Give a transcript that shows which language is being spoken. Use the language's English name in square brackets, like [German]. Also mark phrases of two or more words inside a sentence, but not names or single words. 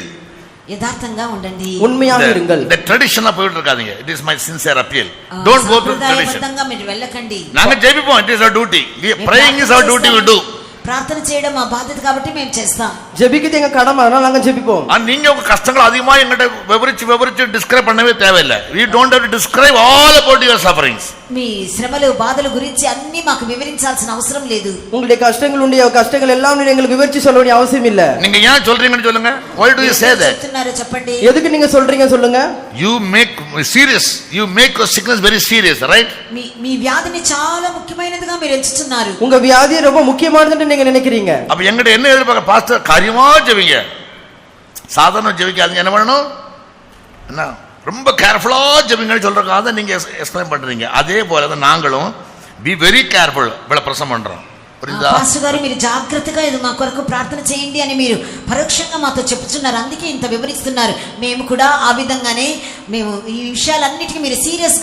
[Telugu] యథార్థంగా ఉండండి, [Tamil] உண்மையாக இருங்கள். இந்த ட்ரெடிஷனா போயிட்டு இருக்காதீங்க. [English] It is my sincere appeal. Don't go to tradition. [Telugu] మీరు వెళ్ళకండి. [Tamil] நாங்க ஜெபிப்போம், [English] it is our duty. Praying is our duty, we do. [Telugu] ప్రార్థన చేయడం మా బాధ్యత కాబట్టి మేము చేస్తాం. [Tamil] ஜெபிக்கிறது எங்க கடமை, அதனால நாங்க ஜெபிப்போம். நீங்க உங்க கஷ்டங்கள் அதிகமா எங்கிட்ட விவரிச்சு டிஸ்கிரைப் பண்ணவே தேவையில்லை. [English] We don't have to describe all about your sufferings. [Telugu] మీ శ్రమలు బాధల గురించి అన్ని మాకు వివరించాల్సిన అవసరం లేదు. [Tamil] உங்களுடைய கஷ்டங்கள் எல்லாம் நீங்க எங்களுக்கு விவரிச்சு சொல்ல வேண்டிய அவசியம் இல்ல. நீங்க ஏன் சொல்றீங்கன்னு சொல்லுங்க. [English] Why do you say that? [Telugu] చెప్తున్నారు చెప్పండి. [Tamil] எதுக்கு நீங்க சொல்றீங்க சொல்லுங்க. [English] You make serious. You make your sickness very serious, right? [Telugu] మీ వ్యాధిని చాలా ముఖ్యమైనదిగా మీరు ఎంచుతున్నారు. [Tamil] உங்க வியாதி ரொம்ப முக்கியமானதுன்னு நீங்க நினைக்கிறீங்க. அப்ப எங்கிட்ட என்ன எதிர்பார்க்க? பாஸ்டர் காரியமா ஜெபிங்க, சாதாரண ஜெபிக்காதீங்க. என்ன பண்ணணும்? என்ன ரொம்ப கேர்ஃபுல்லா ஜெபிங்கன்னு சொல்றாங்க, அதை நீங்க எக்ஸ்பிளைன் பண்றீங்க. அதே போல தான் நாங்களும் [English] be very careful [Tamil] இவ்வளவு பிரசங்கம் பண்றோம். புரியுதா? [Telugu] పాస్టర్ గారు మీరు జాగ్రత్తగా ఇది మా కొరకు ప్రార్థన చేయండి అని మీరు పరోక్షంగా మాతో చెప్తున్నారు. అందుకే ఇంత వివరిస్తున్నారు. మేము కూడా ఆ విధంగానే మేము ఈ విషయాలన్నిటికీ మీరు సీరియస్గా